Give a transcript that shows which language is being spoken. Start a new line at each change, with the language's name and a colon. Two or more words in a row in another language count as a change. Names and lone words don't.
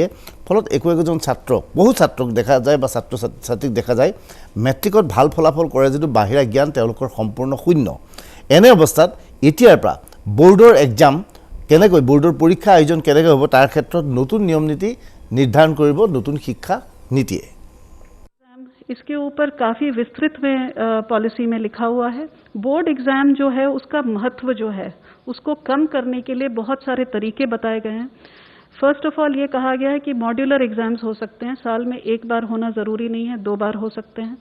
Assamese: ফলত একোজন ছাত্ৰক, বহু ছাত্ৰক দেখা যায় বা ছাত্ৰ ছাত্ৰীক দেখা যায় মেট্ৰিকত ভাল ফলাফল কৰে যদিও বাহিৰা জ্ঞান তেওঁলোকৰ সম্পূৰ্ণ শূন্য। এনে অৱস্থাত এতিয়াৰ পৰা বোৰ্ডৰ এক্সাম কেনেকৈ, বোৰ্ডৰ পৰীক্ষা আয়োজন কেনেকৈ হ'ব তাৰ ক্ষেত্ৰত নতুন নিয়ম নীতি নিৰ্ধাৰণ কৰিব নতুন শিক্ষা নীতিয়ে।
Hindi: इसके ऊपर काफ़ी विस्तृत में पॉलिसी में लिखा हुआ है।
English: board exam
Hindi: जो है उसका महत्व जो है उसको कम करने के लिए बहुत सारे तरीके बताए गए हैं।
English: first of all
Hindi: ये कहा गया है कि
English: modular exams
Hindi: हो सकते हैं, साल में एक बार होना ज़रूरी नहीं है, 2 बार हो सकते हैं।